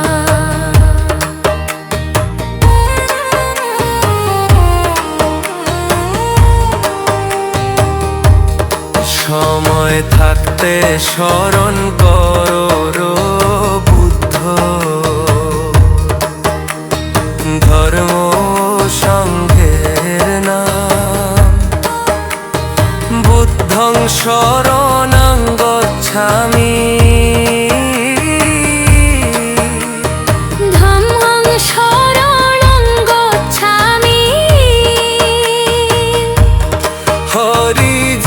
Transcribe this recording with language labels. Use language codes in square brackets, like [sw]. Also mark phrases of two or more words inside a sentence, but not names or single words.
[bn] সময় থাকতে স্মরণ করো বুদ্ধ, ধর্ম সংঘের নাম। [pi] বুদ্ধং শরণং গচ্ছামি, ধম্মং শরণং গচ্ছামি। [bn] হরি